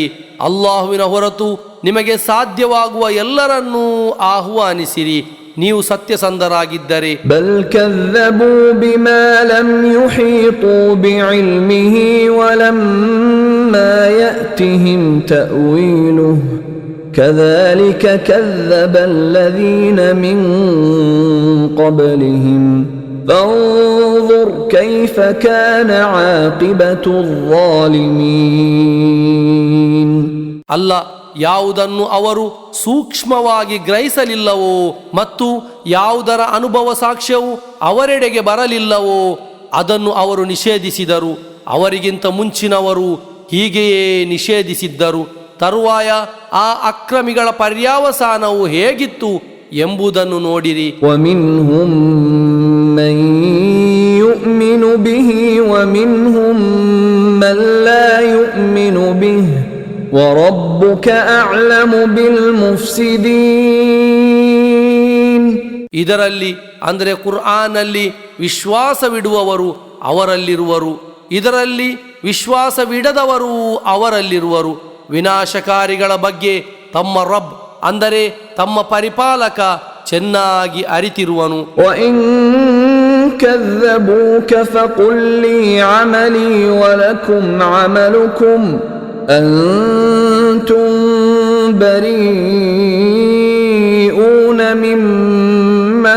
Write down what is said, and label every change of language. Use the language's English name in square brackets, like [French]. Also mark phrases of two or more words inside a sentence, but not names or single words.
[Kannada] ಅಲ್ಲಾಹುವಿನ ಹೊರತು ನಿಮಗೆ ಸಾಧ್ಯವಾಗುವ ಎಲ್ಲರನ್ನೂ ಆಹ್ವಾನಿಸಿರಿ, ನೀವು ಸತ್ಯಸಂಧರಾಗಿದ್ದರೆ. [Arabic] بل كذبوا بما لم يحيطوا بعلمه ولما يأتهم تأويله ಕذلك كذب الذين من قبلهم فانظر كيف كان عاقبة الظالمين. [Kannada] ಅಲ್ಲ, ಯಾವುದನ್ನು ಅವರು ಸೂಕ್ಷ್ಮವಾಗಿ ಗ್ರಹಿಸಲಿಲ್ಲವೋ ಮತ್ತು ಯಾವುದರ ಅನುಭವ ಸಾಕ್ಷ್ಯವು ಅವರೆಡೆಗೆ ಬರಲಿಲ್ಲವೋ ಅದನ್ನು ಅವರು ನಿಷೇಧಿಸಿದರು. ಅವರಿಗಿಂತ ಮುಂಚಿನವರು ಹೀಗೆಯೇ ನಿಷೇಧಿಸಿದ್ದರು. ತರುವಾಯ ಆ ಅಕ್ರಮಿಗಳ ಪರ್ಯಾವಸಾನವು ಹೇಗಿತ್ತು ಎಂಬುದನ್ನು ನೋಡಿರಿ. [Arabic] وَمِنْهُمْ مَنْ يُؤْمِنُ بِهِ وَمِنْهُمْ مَنْ لَا يُؤْمِنُ بِهِ وَرَبُّكَ أَعْلَمُ بِالْمُفْسِدِينَ. [Kannada] ಇದರಲ್ಲಿ, ಅಂದರೆ ಕುರ್ಆನಲ್ಲಿ ವಿಶ್ವಾಸವಿಡುವವರು ಅವರಲ್ಲಿರುವರು, ಇದರಲ್ಲಿ ವಿಶ್ವಾಸವಿಡದವರು ಅವರಲ್ಲಿರುವರು. ವಿನಾಶಕಾರಿಗಳ ಬಗ್ಗೆ ತಮ್ಮ ರಬ್, ಅಂದರೆ ತಮ್ಮ ಪರಿಪಾಲಕ ಚೆನ್ನಾಗಿ ಅರಿತಿರುವನು. [Arabic] وَإِن كَذَّبُوكَ فَقُل لِّي عَمَلِي وَلَكُمْ عَمَلُكُمْ أَنتُم بَرِيئُونَ مِمَّا